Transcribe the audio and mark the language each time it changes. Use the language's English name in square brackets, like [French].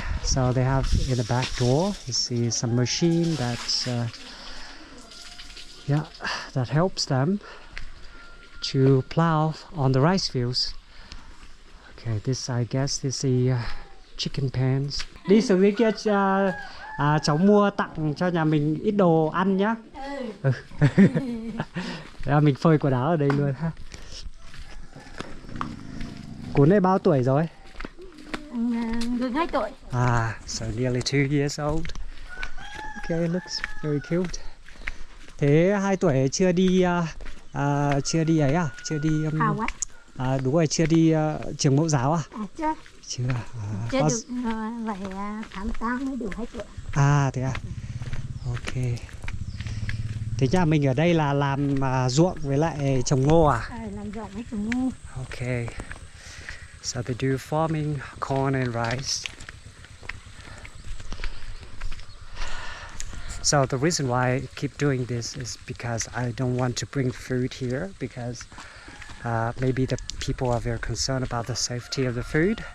[English] So they have in the back door, you see some machine that's that helps them to plow on the rice fields. Okay, this I guess is the chicken pens. [Vietnamese] Đi xuống dưới kia cháu mua tặng cho nhà mình ít đồ ăn nhá. Mình phơi quần áo ở đây luôn ha. Cuốn này bao tuổi rồi? Gần 2 tuổi. [English] So nearly 2 years old. Okay, looks very cute. [Vietnamese] Thế 2 tuổi chưa đi chưa đi ấy à? Chưa đi đúng rồi, chưa đi trường mẫu giáo à? Chưa. Chưa. Chưa được vậy tháng 8 mới đủ 2 tuổi. Thế à? Ok. Thế nhà mình ở đây là làm ruộng với lại trồng ngô à? Làm ruộng với trồng ngô. [English] Okay. So they do farming corn and rice. So the reason why I keep doing this is because I don't want to bring food here because maybe the people are very concerned about the safety of the food.